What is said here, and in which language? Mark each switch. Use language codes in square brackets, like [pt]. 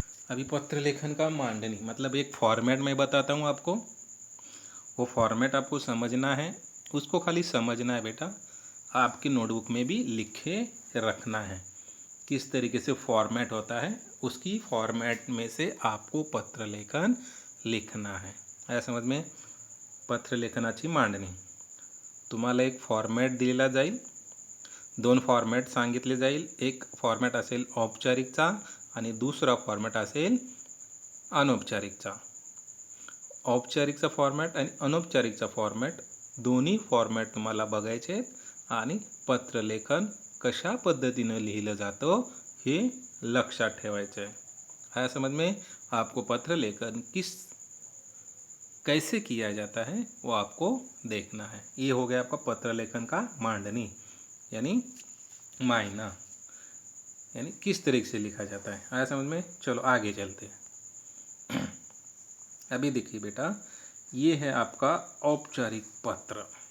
[hi] अभी पत्र लेखन का मांडनी मतलब एक फॉर्मेट मैं बताता हूँ आपको, वो फॉर्मेट आपको समझना है, उसको खाली समझना है बेटा। आपकी नोटबुक में भी लिखे रखना है किस तरीके से फॉर्मेट होता है, उसकी फॉर्मेट में से आपको पत्र लेखन लिखना है। आया समझ में? [mr] पत्र लेखनाची मांडणी तुम्हाला एक फॉर्मॅट दिलेला जाईल, दोन फॉर्मॅट सांगितले जाईल। एक फॉर्मॅट असेल औपचारिकचा आणि दुसरा फॉर्मॅट असेल अनौपचारिकचा। औपचारिकचा फॉर्मॅट आणि अनौपचारिकचा फॉर्मॅट दोन्ही फॉर्मॅट तुम्हाला बघायचे आहेत आणि पत्रलेखन कशा पद्धतीनं लिहिलं जातं हे लक्षात ठेवायचं आहे। [hi] आया समझ में? आपको पत्र लेखन कैसे किया जाता है वो आपको देखना है। ये हो गया आपका पत्र लेखन का मांडनी यानी मायना, यानी किस तरीके से लिखा जाता है। आया समझ में? चलो आगे चलते हैं। अभी देखिए बेटा, ये है आपका औपचारिक पत्र।